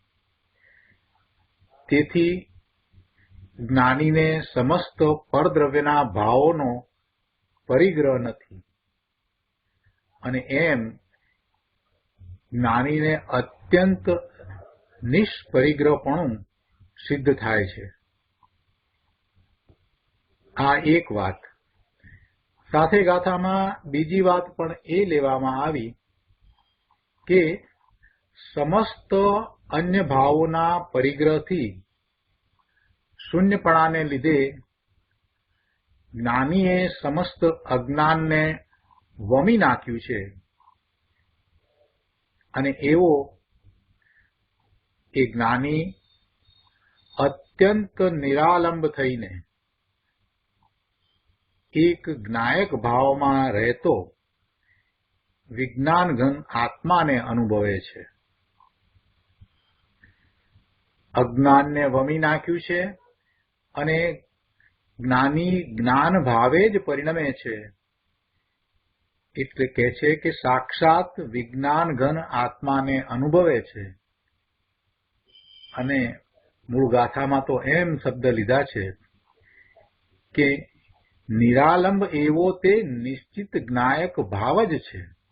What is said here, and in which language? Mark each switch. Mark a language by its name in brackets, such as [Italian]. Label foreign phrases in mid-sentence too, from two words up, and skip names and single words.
[Gujarati] તેથી જ્ઞાનીને સમસ્ત પરદ્રવ્યના ભાવોનો પરિગ્રહ નથી અને એમ જ્ઞાનીને અત્યંત નિષ્પરિગ્રહપણું સિદ્ધ થાય છે। આ એક વાત। સાથે ગાથામાં બીજી વાત પણ એ લેવામાં આવી કે સમસ્ત અન્ય ભાવોના પરિગ્રહથી શૂન્યપણાને લીધે જ્ઞાનીએ સમસ્ત અજ્ઞાનને વમી નાખ્યું છે અને એવો એ જ્ઞાની અત્યંત નિરાલંબ થઈને એક જ્ઞાયક ભાવમાં રહેતો વિજ્ઞાનઘન આત્માને અનુભવે છે। અજ્ઞાનને વમી નાખ્યું છે અને જ્ઞાની જ્ઞાન ભાવે જ પરિણમે છે। એટલે કહે છે કે સાક્ષાત વિજ્ઞાન ઘન આત્માને અનુભવે છે। અને મૂળ ગાથામાં તો એમ શબ્દ લીધા છે કે નિરાલંબ એવો તે નિશ્ચિત જ્ઞાયક ભાવ જ છે।